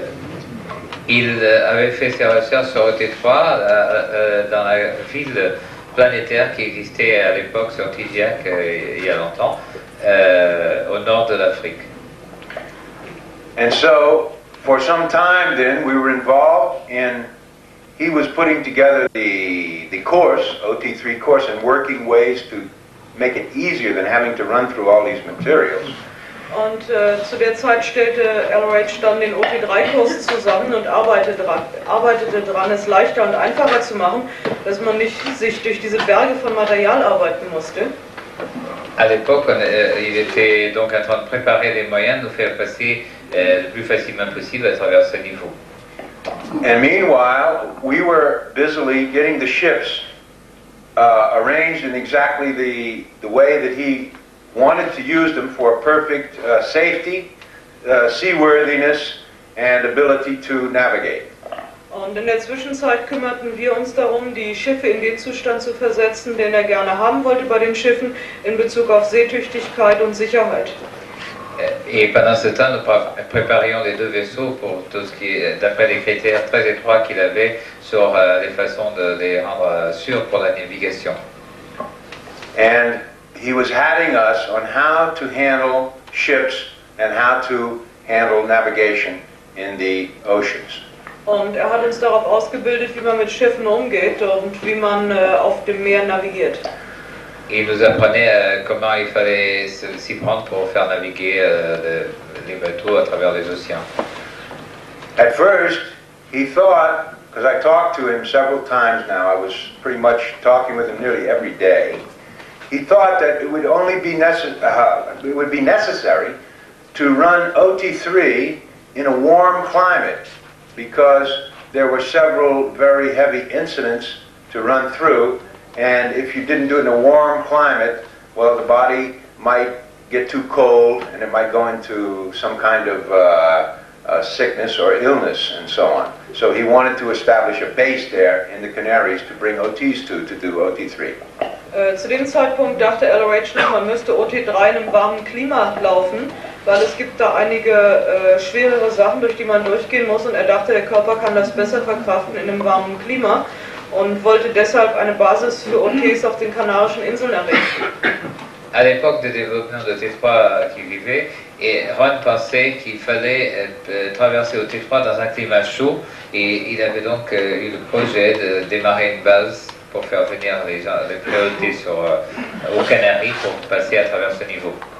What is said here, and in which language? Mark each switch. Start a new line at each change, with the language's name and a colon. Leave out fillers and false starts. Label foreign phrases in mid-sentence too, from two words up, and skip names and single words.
French: Il avait fait ses recherches sur OT3 dans la ville planétaire qui existait à l'époque sur Tigiak il y a longtemps, au nord de l'Afrique.
English: And so, for some time then, we were involved in, he was putting together the course, OT3 course, and working ways to make it easier than having to run through all these materials.
German: Und zu der Zeit stellte Elron dann den OT3-Kurs zusammen und arbeitete daran, es leichter und einfacher zu machen, dass man nicht sich durch diese Berge von Material arbeiten musste.
French: À l'époque, il était donc en train de préparer les moyens de nous faire passer le plus facilement possible à travers ce niveau.
English: And meanwhile, we were busily getting the ships arranged in exactly the way that he wanted to use them for perfect safety, seaworthiness, and ability to navigate.
German: Und in der Zwischenzeit kümmerten wir uns darum, die Schiffe in den Zustand zu versetzen, den er gerne haben wollte bei den Schiffen in Bezug auf Seetüchtigkeit und Sicherheit.
French: Et pendant ce temps, nous préparions les deux vaisseaux pour tout ce qui est, d'après les critères très étroits qu'il avait sur les façons de les rendre sûrs pour la navigation.
English: And he was having us on how to handle ships and how to handle navigation in the oceans.
German: Und hat uns darauf ausgebildet, wie man mit Schiffen umgeht und wie man auf dem Meer navigiert.
French: Il nous apprenait comment il fallait s'y prendre pour faire naviguer les bateaux à travers les océans.
English: At first, he thought, because I talked to him several times now, I was pretty much talking with him nearly every day, he thought that it would only be necessary to run OT3 in a warm climate, because there were several very heavy incidents to run through, and if you didn't do it in a warm climate, well, the body might get too cold and it might go into some kind of sickness or illness and so on. So he wanted to establish a base there in the Canaries to bring OTs to do OT3.
German: Zu dem Zeitpunkt dachte Elron noch, man müsste OT3 in einem warmen Klima laufen, weil es gibt da einige schwerere Sachen, durch die man durchgehen muss, und er dachte, der Körper kann das besser verkraften in einem warmen Klima und wollte deshalb eine Basis für OTs auf den Kanarischen Inseln errichten.
French: À l'époque de développement de T3 qui vivait, et Ron pensait qu'il fallait traverser au T3 dans un climat chaud, et il avait donc eu le projet de démarrer une base pour faire venir les gens, les priorités aux Canaries pour passer à travers ce niveau.